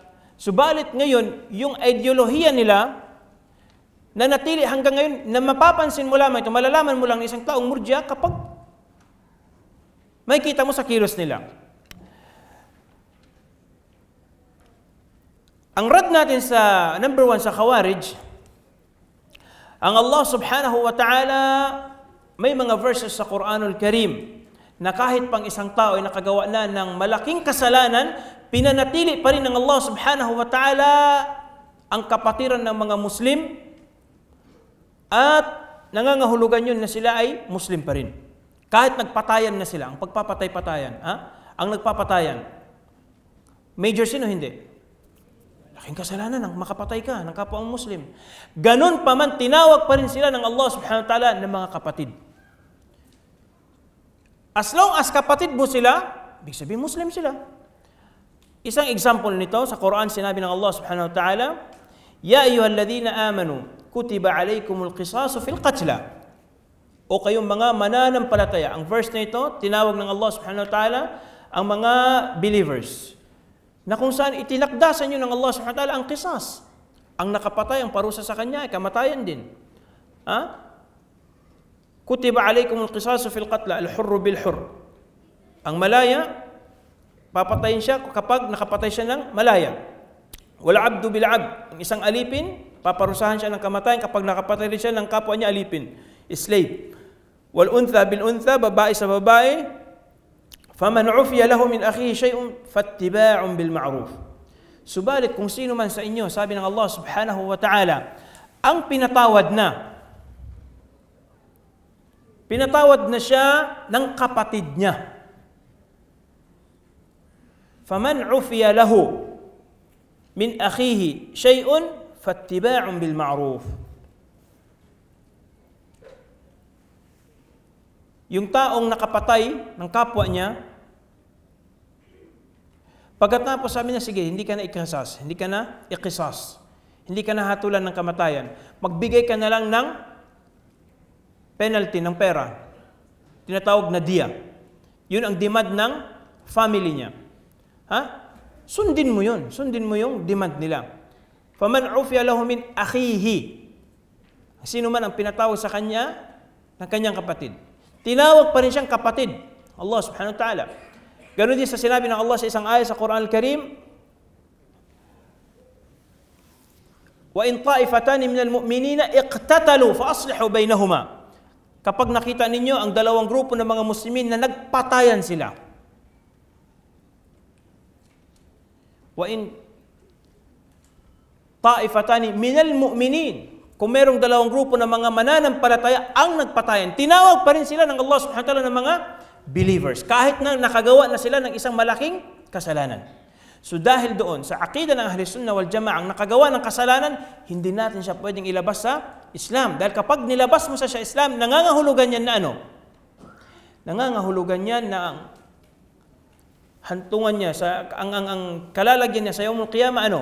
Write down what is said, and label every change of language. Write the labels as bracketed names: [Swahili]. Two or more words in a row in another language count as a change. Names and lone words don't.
[Filipino] Subalit ngayon, yung ideolohiya nila na natili hanggang ngayon, na mapapansin mo lamang ito, malalaman mo lang ng isang taong Murji'a kapag makikita mo sa kilos nila. Ang rad natin sa number 1 sa Khawarij, ang [Arabic] الله سبحانه وتعالى, [Filipino] may mga verses sa Quranul Karim na kahit pang isang tao ay nakagawa na ng malaking kasalanan, pinanatili pa rin ng [Arabic] الله سبحانه وتعالى [Filipino] ang kapatiran ng mga Muslim at nangangahulugan yun na sila ay Muslim pa rin. Kahit nagpatayan na sila, ang pagpapatay-patayan, ang nagpapatayan, [English] major sin [Filipino] o hindi? Laking kasalanan ang makapatay ka ng kapwa ang Muslim. Ganun pa man, tinawag pa rin sila ng [Arabic] الله سبحانه وتعالى [Filipino] ng mga kapatid. [English] As long as [Filipino] kapatid mo sila, ibig sabihin Muslim sila. Isang example nito, sa Quran sinabi ng [Arabic] الله سبحانه وتعالى, يا أيها الذين آمنوا كتب عليكم القصاص في القتلى. [Filipino] O kayong mga mananampalataya. Ang verse na ito, tinawag ng [Arabic] الله سبحانه وتعالى [Filipino] ang mga believers, na kung saan itinakda sa inyo ng [Arabic] الله سبحانه وتعالى [Filipino] ang qisas. Ang nakapatay, ang parusa sa kanya ay kamatayan din. [Arabic] كتب عليكم القصاص في القتلى الحر بالحر. [Filipino] Ang malaya, papatayin siya kapag nakapatay siya ng malaya. [Arabic] والعبد بالعبد. [Filipino] Ang isang alipin, paparusahan siya ng kamatayan kapag nakapatay siya ng kapwa niya alipin, slave. [Arabic] والأنثى بالأنثى, [Filipino] babae sa babae, [Arabic] فمن عفي له من أخيه شيء فاتباع بالمعروف. [Filipino] Subalit kung sino man sa inyo, sabi ng [Arabic] الله سبحانه وتعالى, [Filipino] ang pinatawad na Pinatawad na siya ng kapatid niya. [Arabic] فمن عفي له من أخيه شيء فاتباع بالمعروف. [Filipino] Yung taong nakapatay ng kapwa niya, pagkatapos sabi niya, sige, hindi ka na ikisas, hindi ka na ikisas, hindi ka na hatulan ng kamatayan. Magbigay ka na lang ng penalty ng pera. Tinatawag na diya. Yun ang demand ng family niya. Ha? Sundin mo yun. Sundin mo yung demand nila. [Arabic] فمن عفي له من أخيه. [Filipino] Sino man ang pinatawag sa kanya ng kanyang kapatid. Tinawag pa rin siyang kapatid. [Arabic] الله سبحانه وتعالى. [Filipino] Ganon din sa sinabi ng Allah sa isang ayat sa Quran Al-Karim, [Arabic] وإن طائفتان من المؤمنين اقتتلوا فأصلحوا بينهما. [Filipino] Kapag nakita ninyo ang dalawang grupo ng mga Muslimin na nagpatayan sila. [Arabic] وإن طائفتان من المؤمنين. [Filipino] Kung merong dalawang grupo ng mga mananampalataya ang nagpatayan, tinawag pa rin sila ng [Arabic] الله سبحانه وتعالى [Filipino] ng mga believers. Kahit na nakagawa na sila ng isang malaking kasalanan. So dahil doon, sa aqida ng [Arabic] أهل السنة والجماعة, [Filipino] ang nakagawa ng kasalanan, hindi natin siya pwedeng ilabas sa Islam. Dahil kapag nilabas mo sa Islam, nangangahulugan yan na ano? Nangangahulugan yan na ang hantungan niya, ang kalalagyan niya sa [Arabic] يوم القيامة, [Filipino] ano?